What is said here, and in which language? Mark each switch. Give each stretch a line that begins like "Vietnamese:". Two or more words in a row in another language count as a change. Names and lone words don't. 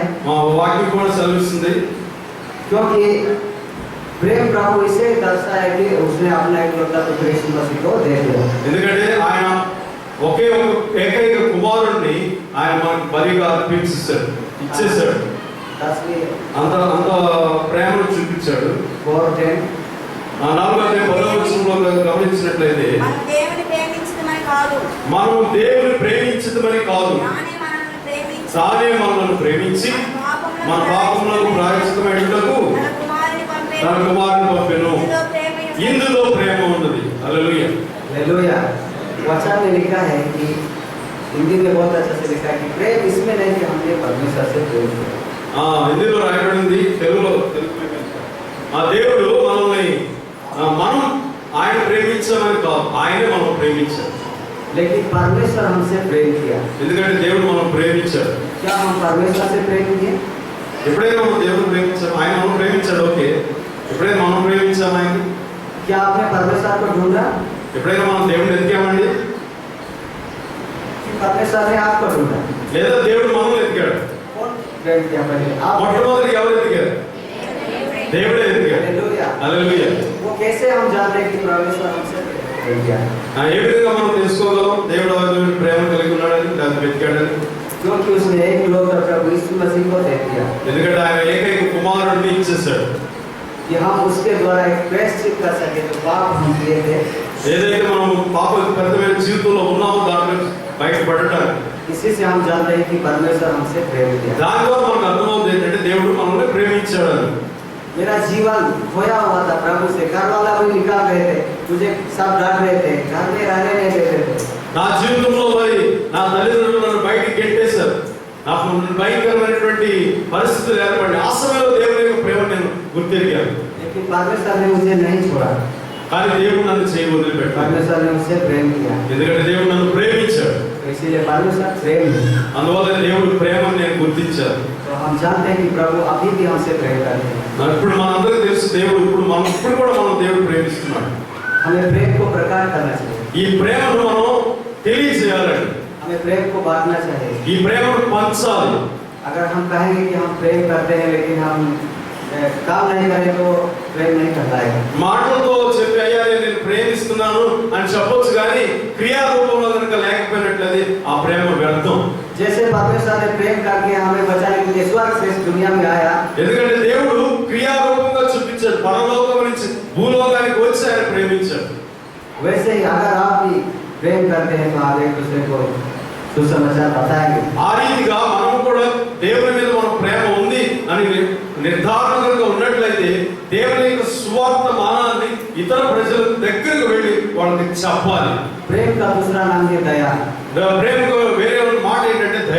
Telugu: వాక్యం కూడా సెలవిస్తుంది,
Hindi: क्योंकि प्रेम प्रभु इसे दर्शाता है कि उसने अपना एकलौता पुत्र यीशु मसीह को दे दिया।
Telugu: ఎందుకంటే ఆయన ఏకైక కుమారుడిని ఆయన మనకు బలిగా అర్పించేశాడు, ఇచ్చేశాడు. అంత ప్రేమను చూపించాడు. 4:10 4వ అధ్యాయం 10వ వచనంలో గమనించినట్లయితే మనం దేవుని ప్రేమించడమని కాదు, మనం దేవుని ప్రేమించడమని కాదు, తానే మనల్ని ప్రేమించి మన పాపములకు ప్రాయశ్చిత్తమయ్యుటకు తన కుమారుని పంపెను. ఇందులో ప్రేమ ఉన్నది. హల్లెలూయా.
Hindi: हालेलुया। वचन में लिखा है कि हिंदी में बहुत अच्छा से लिखा है कि प्रेम इसमें नहीं कि हमने परमेश्वर से प्रेम किया।
Telugu: హిందీలో రాయబడింది, తెలుగులో దేవుడు మనల్ని మనం ఆయన ప్రేమించామని కాదు, ఆయనే మనం ప్రేమించాడు.
Hindi: लेकिन परमेश्वर हमसे प्रेम किया।
Telugu: ఎందుకంటే దేవుడు మనం ప్రేమించాడు.
Hindi: क्या हम परमेश्वर से प्रेम किए?
Telugu: ఎప్పుడైనా మనం దేవుడు ప్రేమించాము, ఆయన మనం ప్రేమించాడు. ఓకే, ఎప్పుడైనా మనం ప్రేమించాము ఆయన?
Hindi: क्या आपने परमेश्वर को ढूंढा?
Telugu: ఎప్పుడైనా మనం దేవుడిని ఎతికామండి?
Hindi: परमेश्वर ने आपको ढूंढा?
Telugu: లేదా దేవుడు మనల్ని ఎతికాడు?
Hindi: कौन प्रेम किया पहले? आप।
Telugu: మొట్టమొదటి ఎవరు ఎతికారు? దేవుడే ఎతికాడు.
Hindi: हालेलुया।
Telugu: హల్లెలూయా.
Hindi: वो कैसे हम जानते हैं कि परमेश्वर हमसे प्रेम किया?
Telugu: ఏ విధంగా మనం తెలుసుకోగలం దేవుడు ఆయన ప్రేమ కలిగి ఉన్నాడని, దాన్ని వెతికాడని?
Hindi: क्योंकि उसने एक लोग प्रभु यीशु मसीह को दे दिया
Telugu: ఎందుకంటే ఆయన ఏకైక కుమారుడిని ఇచ్చేశాడు.
Hindi: कि हम उसके द्वारा एक प्रायश्चित कर सके जो पाप हम किए थे।
Telugu: ఏదైతే మనం పాపపరితమైన జీవితంలో ఉన్నామో దాంట్లో బయటపడటానికి
Hindi: इसी से हम जानते हैं कि परमेश्वर हमसे प्रेम किया।
Telugu: దాని ద్వారా మనకు అర్థమవుతుంది ఏంటంటే దేవుడు మనల్ని ప్రేమించాడని.
Hindi: मेरा जीवन खोया हुआ था प्रभु से, घर वाला भी निकाल रहे थे, मुझे सब डांट रहे थे, घर में रहने नहीं देते थे।
Telugu: నా జీవితంలో మరి నా తల్లిదండ్రులు నన్ను బయటికి గెట్టేశారు, నాకు భయంకరమైనటువంటి పరిస్థితులు ఏర్పడి ఆ సమయంలో దేవుని యొక్క ప్రేమ నేను గుర్తెరిగాను.
Hindi: लेकिन परमेश्वर ने मुझे नहीं छोड़ा,
Telugu: కానీ దేవుడు నన్ను చేయి వదిలిపెట్టాడు.
Hindi: परमेश्वर ने मुझसे प्रेम किया।
Telugu: ఎందుకంటే దేవుడు నన్ను ప్రేమించాడు.
Hindi: इसीलिए परमेश्वर प्रेम है।
Telugu: అందువల్ల దేవుడు ప్రేమను నేను గుర్తించాను.
Hindi: तो हम जानते हैं कि प्रभु अभी भी हमसे प्रेम करते हैं।
Telugu: ఇప్పుడు మనందరికీ తెలుసు దేవుడు ఇప్పుడు కూడా మనం దేవుడు ప్రేమిస్తున్నాడు.
Hindi: हमें प्रेम को प्रकट करना चाहिए।
Telugu: ఈ ప్రేమను మనం తెలియజేయాలండి.
Hindi: हमें प्रेम को बांटना चाहिए।
Telugu: ఈ ప్రేమను పంచాలి.
Hindi: अगर हम कहेंगे कि हम प्रेम करते हैं लेकिन हम काम नहीं करें तो प्रेम नहीं कहलाएगा।
Telugu: మాటలతో చెప్పి అయ్యా నేను ప్రేమిస్తున్నాను అని చెప్పొచ్చు కానీ క్రియారూపంలో కనుక లేకపోయినట్లయితే ఆ ప్రేమ వ్యర్థం.
Hindi: जैसे परमेश्वर ने प्रेम करके हमें बचाने के लिए स्वर्ग से इस दुनिया में आया,
Telugu: ఎందుకంటే దేవుడు క్రియారూపంగా చూపించాడు. పరలోకం నుంచి భూలోకానికి వచ్చి ఆయన ప్రేమించాడు.
Hindi: वैसे ही अगर आप भी प्रेम करते हैं तो आप एक दूसरे को सुसमाचार बताएंगे।
Telugu: ఆ రీతిగా మనం కూడా దేవుని మీద మన ప్రేమ ఉంది అని నిర్ధారణగా ఉన్నట్లయితే దేవుని యొక్క సువార్త మానాన్ని ఇతర ప్రజల దగ్గరకు వెళ్ళి వాళ్ళకి చెప్పాలి.
Hindi: प्रेम का दूसरा नाम है दया।
Telugu: ప్రేమకు వేరే మాట ఏంటంటే దయ.